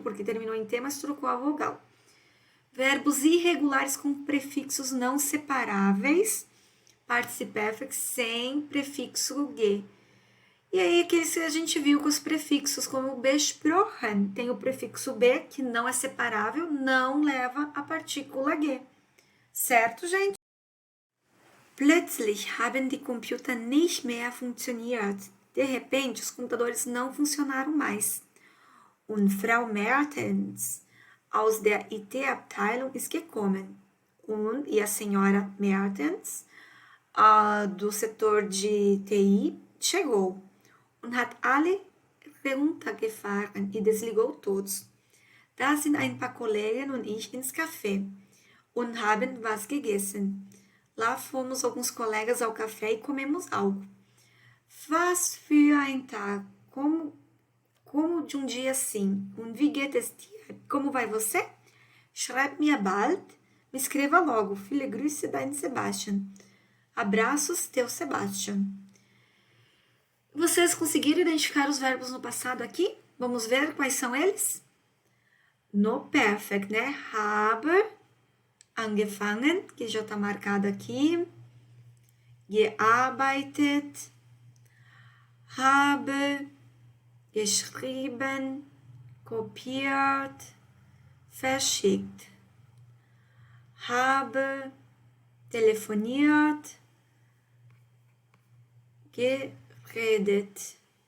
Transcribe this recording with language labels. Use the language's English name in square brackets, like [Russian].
[Portuguese] Porque terminou em T, mas trocou a vogal. Verbos irregulares com prefixos não separáveis, participe F sem prefixo G. E aí, aqueles que a gente viu com os prefixos, como besprochen, tem o prefixo B, que não é separável, não leva a partícula G. Certo, gente? [German] Plötzlich haben die Computer nicht mehr funktioniert. [Portuguese] De repente, os computadores não funcionaram mais. [German] Und Frau Mertens aus der IT-Abteilung ist gekommen. [Portuguese] E a senhora Mertens, do setor de TI, chegou. [German] Und hat alle runtergefahren [Portuguese] e desligou todos. [German] Da sind ein paar Kollegen und ich ins Café und haben was gegessen. [Portuguese] Lá fomos alguns colegas ao café e comemos algo. [German] Was für ein Tag, [Portuguese] como de um dia assim. [German] Und wie geht es dir? [Portuguese] Como vai você? [German] Schreib mir bald. [Portuguese] Me escreva logo. [German] Viele Grüße, dein Sebastian. [Portuguese] Abraços, teu Sebastian. Vocês conseguiram identificar os verbos no passado aqui? Vamos ver quais são eles? No perfect, né? [German] Habe angefangen, [Portuguese] que já está marcado aqui. [German] Gearbeitet. Habe geschrieben, kopiert, verschickt. Habe telefoniert, geredet.